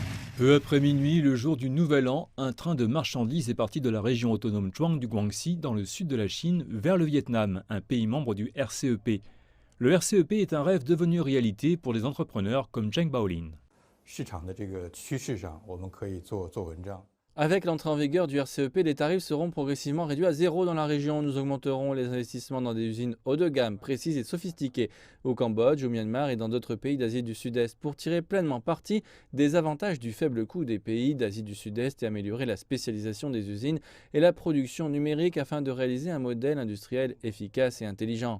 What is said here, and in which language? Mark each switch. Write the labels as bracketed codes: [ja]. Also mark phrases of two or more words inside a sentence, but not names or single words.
[fr] Peu après minuit, le jour du Nouvel An, un train de marchandises est parti de la région autonome Zhuang du Guangxi, dans le sud de la Chine, vers le Vietnam, un pays membre du RCEP. Le RCEP est un rêve devenu réalité pour des entrepreneurs comme Zheng Baolin. [zh] 市场的这个趋势上，我们可以做文章。 [fr] Avec l'entrée en vigueur du RCEP, les tarifs seront progressivement réduits à zéro dans la région. Nous augmenterons les investissements dans des usines haut de gamme, précises et sophistiquées, au Cambodge, au Myanmar et dans d'autres pays d'Asie du Sud-Est, pour tirer pleinement parti des avantages du faible coût des pays d'Asie du Sud-Est et améliorer la spécialisation des usines et la production numérique afin de réaliser un modèle industriel efficace et intelligent.